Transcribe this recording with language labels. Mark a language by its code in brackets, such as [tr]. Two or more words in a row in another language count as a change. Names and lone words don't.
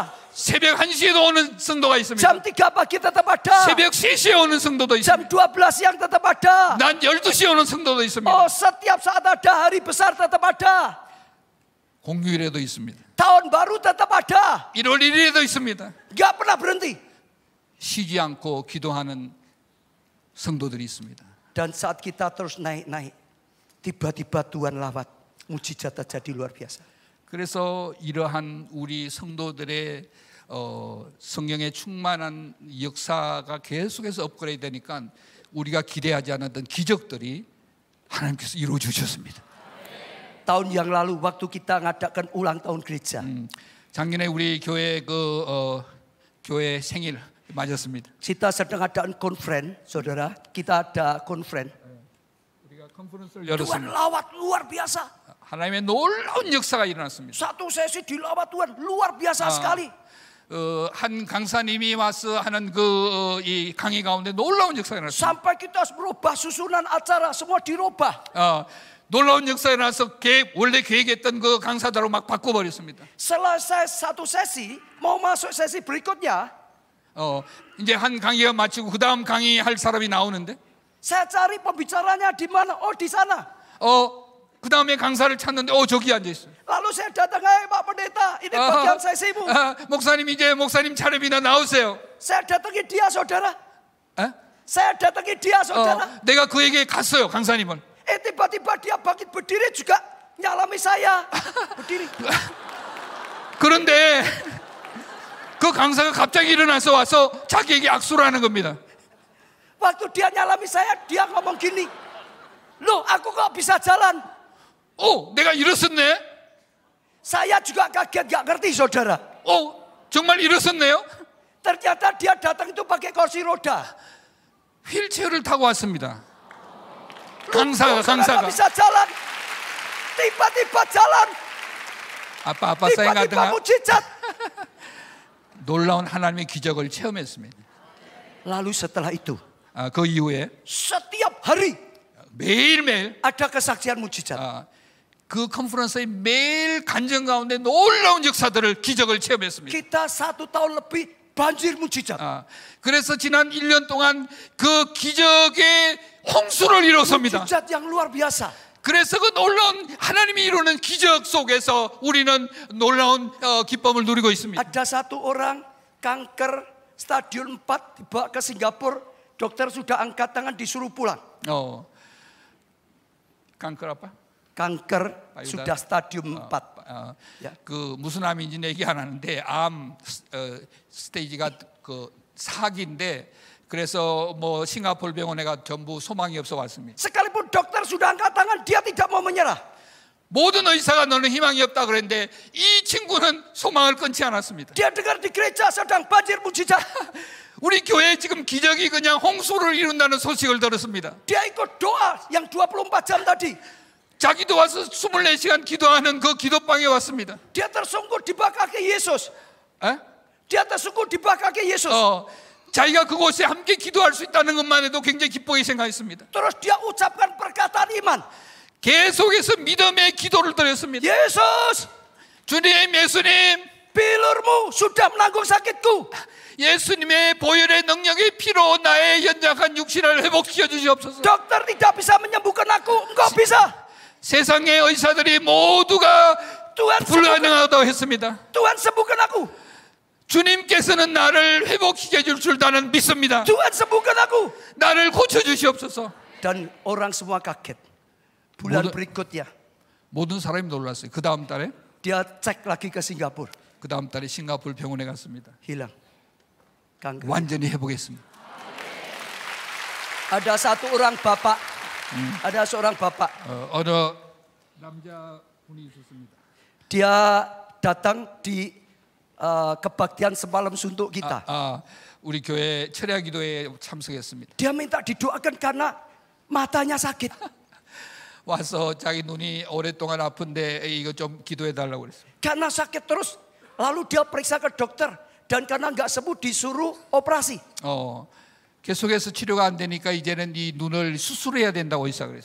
[ko] 새벽 1시에도 오는 성도가 있습니다. [id] jam 3 pagi tetap ada, [ko] 새벽 3시에 오는 성도도 [id] jam [ko] 있습니다. [id] 12 siang tetap ada. [ko] 난 12시에 오는 성도도 있습니다. [id] Oh, setiap saat ada, hari besar tetap ada, [ko] 공휴일에도 있습니다. [id] tahun baru tetap ada, [ko] 1월 1일에도 있습니다. [id] nggak pernah berhenti. [ko] 쉬지 않고 기도하는 성도들이 있습니다. [id] Dan saat kita terus naik-naik, tiba-tiba Tuhan lawat, mujizat terjadi luar biasa. [ko] 그래서 이러한 우리 성도들의 성령의 충만한 역사가 계속해서 업그레이드 되니까 우리가 기대하지 않았던 기적들이 하나님께서 이루어 주셨습니다. [id] Tahun yang lalu waktu kita ngadakan ulang tahun gereja, [ko] 작년에 우리 교회 교회 생일 맞았습니다. [id] kita sedang adakan conference, saudara. Kita ada conference. [ko] 우리가 컨퍼런스를 [id] Tuhan [ko] 열었습니다. [id] lawat luar biasa. [ko] 하나님의 놀라운 역사가 일어났습니다. [id] Satu sesi dilawat Tuhan luar biasa sekali. [ko] 한 강사님이 와서 하는 이 강의 가운데 놀라운 역사가 일어났습니다. [id] Sampai kita harus merubah susunan acara, semua dirubah. [ko] 놀라운 역사가 일어나서 원래 계획했던 그 강사들로 막 바꿔버렸습니다. [id] Selesai satu sesi, mau masuk sesi berikutnya, [ko] 이제 한 강의가 마치고 그 다음 강의할 사람이 나오는데. [id] Saya cari pembicaranya di mana? Oh di sana. [ko] 그 다음에 강사를 찾는데 저기 앉아 있어요. [id] Lalu saya datang, Pak Pendeta, ini bagian saya sibuk. [ko] 목사님 이제 목사님 차례입니다. 나오세요. [id] Saya datangi dia, saudara. Saya datangi dia, saudara. [ko] 내가 그에게 갔어요, 강사님은. [id] Tiba-tiba dia bangkit berdiri juga nyalami saya. Berdiri. [ko] 그런데 그 강사가 갑자기 일어나서 와서 자기에게 악수를 하는 겁니다. [id] Waktu dia nyalami saya, dia ngomong gini, loh aku kok bisa jalan? [ko] 내가 일어섰네. [id] Saya juga kaget, gak ngerti saudara. [ko] 정말 일어섰네요. [id] Ternyata dia datang itu pakai kursi roda. [ko] 휠체어를 타고 왔습니다. 강사가 [id] bisa jalan. Tiba-tiba jalan. 아빠 saya nggak dengar. mujizat. [ko] 놀라운 하나님의 기적을 체험했습니다. [id] Lalu setelah itu, [ko] 그 이후에 [id] setiap hari [ko] 매일매일 [id] ada kesaksian mujizat. [ko] 그 컨퍼런스의 매일 간증 가운데 놀라운 역사들을 기적을 체험했습니다. [id] Kita 1 tahun lebih banjir mujizat. [ko] 그래서 지난 1년 동안 그 기적의 홍수를 이뤘습니다. [id] mujizat yang luar biasa. [ko] 그래서 그 놀라운 하나님이 이루는 기적 속에서 우리는 놀라운 기쁨을 누리고 있습니다. [id] Ada satu orang kanker stadium 4 dibawa ke Singapura, dokter sudah angkat tangan disuruh pulang. kanker apa? kanker sudah stadium 4. [ko] 그 무슨 암인지 얘기 안 하는데 암 스테이지가 그 4기인데 그래서 뭐 싱가포르 병원에가 전부 소망이 없어 왔습니다. [id] Sekalipun dokter sudah angkat tangan, dia tidak mau menyerah. [ko] 모든 의사가 너는 희망이 없다 그랬는데 이 친구는 소망을 끊지 않았습니다. [id] Dia dengar di gereja sedang banjir mujizat. [ko] 우리 교회에 지금 기적이 그냥 홍수를 이룬다는 소식을 들었습니다. [id] Dia ikut doa yang 24 jam tadi. [ko] 자기도 와서 24시간 기도하는 그 기도방에 왔습니다. [id] Dia tersungkur di bawah kaki Yesus. Dia tersungkur di bawah kaki Yesus. [ko] 자기가 그곳에 함께 기도할 수 있다는 것만 해도 굉장히 기쁘게 생각했습니다. [id] Terus dia ucapkan perkataan iman. [ko] 계속해서 믿음의 기도를 드렸습니다. [id] Yesus, [ko] 주님, 예수님, [id] bilurmu sudah menanggung sakitku. [ko] 예수님의 보혈의 능력의 피로 나의 연약한 육신을 회복시켜 주시옵소서. [id] Dokter tidak bisa menyembuhkan aku, engkau bisa. [ko] 세상의 의사들이 모두가 불가능하다고 했습니다. [id] Tuhan sembuhkan aku. [ko] 주님께서는 나를 회복시켜 줄 줄 나는 믿습니다. [id] Tuhan sembuhkan aku. [ko] 나를 고쳐 주시옵소서. [id] Dan orang semua kaget. Bulan berikutnya [ko] 모든 사람이 놀랐어요. 그 다음 달에 [id] dia cek lagi ke Singapura. [ko] 그 다음 달에 싱가포르 병원에 갔습니다. [id] Hilang. kanker. [ko] 완전히 회복했습니다. [id] Ada satu orang bapak. Ada seorang bapak. [ko] 어느 남자분이 있었습니다. [id] Dia datang di kebaktian semalam suntuk kita. [ko] 우리 교회 철야 기도에 참석했습니다. [id] Dia minta didoakan karena matanya sakit. [ko] 와서 자기 눈이 오랫동안 아픈데 이거 좀 기도해 달라고 그랬어요. [id] Karena sakit terus, lalu dia periksa ke dokter dan karena nggak sembuh disuruh operasi. [ko] 계속해서 치료가 안 되니까 이제는 이 눈을 수술해야 된다고 의사가 그랬어요.